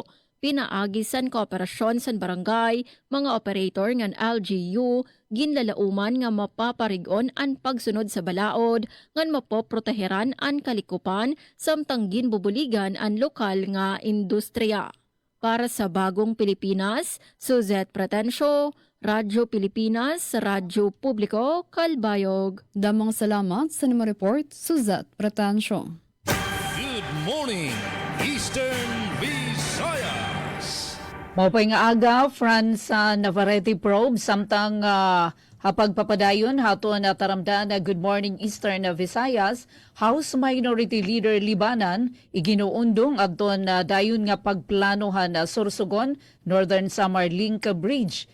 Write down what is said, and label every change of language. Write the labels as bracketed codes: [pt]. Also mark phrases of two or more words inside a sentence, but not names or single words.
[war] Pinaagi san kooperasyon san barangay, mga operator ngan LGU, ginlalauman nga mapaparigon ang pagsunod sa balaod, ngan mapoproteheran ang kalikupan, samtang ginbubuligan ang lokal nga industriya. Para sa Bagong Pilipinas, Suzette Pretensio, Radyo Pilipinas, Radyo Publiko, Kalbayog. Damang salamat sa nama report, Suzette Pretensio. [en] Good morning, Eastern Visayas. [war] Maupay nga aga, France Navarrete probe, samtang hapagpapadayon hato na taramdan na Good Morning Eastern Visayas, House Minority Leader Libanan, iginuundong adton na dayon nga pagplanohan na Sorsogon, Northern Samar Link Bridge.